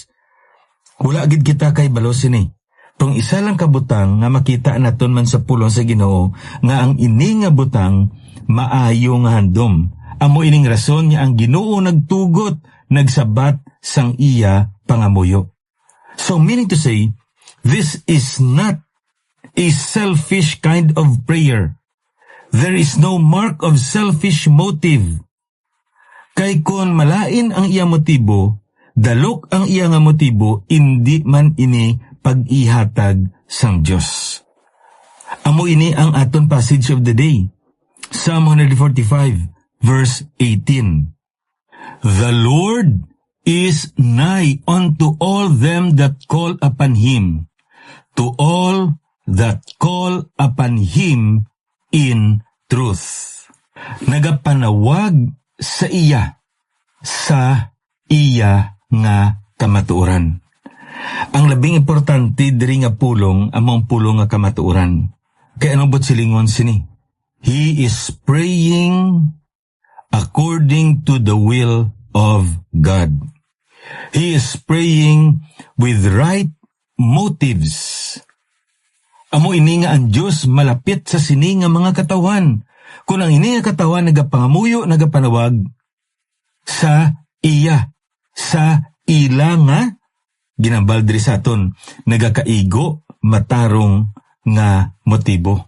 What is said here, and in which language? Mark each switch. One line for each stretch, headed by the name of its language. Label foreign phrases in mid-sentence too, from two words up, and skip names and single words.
Hiligaynon: Wala gid kita kay balosin ni. Kung isa lang kabutang nga makita naton man sa pulong sa Ginoo nga ang ini nga butang maayo nga handom. Amo ining rason niya ang Ginoo nagtugot, nagsabat sang iya pangamuyo.
English: So meaning to say, this is not a selfish kind of prayer. There is no mark of selfish motive.
Hiligaynon: Kay kon malain ang iya motibo, dalok ang iya nga motibo, hindi man ini pag-ihatag sang Dios. Amo ini ang aton
English: passage of the day. Psalm 145 verse 18. The Lord is nigh unto all them that call upon Him, to all that call upon Him in truth.
Hiligaynon: Nagapanawag sa iya nga kamatuoran. Ang labing importante diri nga pulong among pulong nga kamatuoran. Kaya ano ba't silingon sini?
English: He is praying according to the will of God. He is praying with right motives.
Hiligaynon: Amo ini nga ang Diyos malapit sa sini nga mga katawan. Kung ang ini nga katawan nagapangamuyo, nagapanawag sa iya, sa ila nga ginambal diri sa aton, nagakaigo, matarong nga motibo.